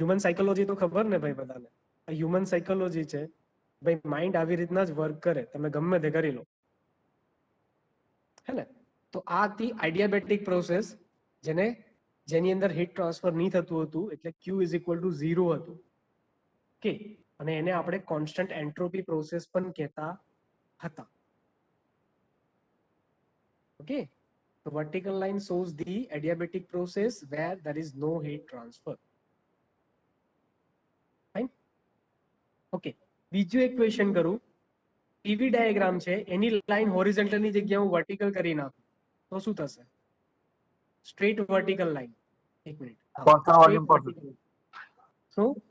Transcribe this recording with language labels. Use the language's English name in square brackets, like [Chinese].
[Gujarati] Human psychology તો ખબર ને ભાઈ બધાને, આ હ્યુમન સાયકોલોજી છે ભાઈ, માઇન્ડ આવી રીતના જ વર્ક કરે, તમે ગમે તે કરી લો, હે ને? તો આ હતી આઇડિયાબેટિક પ્રોસેસ, જેને જેની અંદર હીટ ટ્રાન્સફર નહીં થતું હતું એટલે Q ઇઝ ઇક્વલ ટુ 0 હતું. ઓકે, અને એને આપણે કોન્સ્ટન્ટ એન્ટ્રોપી પ્રોસેસ પણ કહેતા હતા. [English] Okay, the vertical line shows the adiabatic process where there is no heat transfer. Fine. [Gujarati] Okay, બીજું એક ક્વેશ્ચન કરું. પીવી ડાયાગ્રામ છે, એની લાઈન હોરિઝોન્ટલ ની જગ્યાએ હું વર્ટિકલ કરી નાખું તો શું થશે? Straight vertical line. એક મિનિટ. Constant volume process. શું?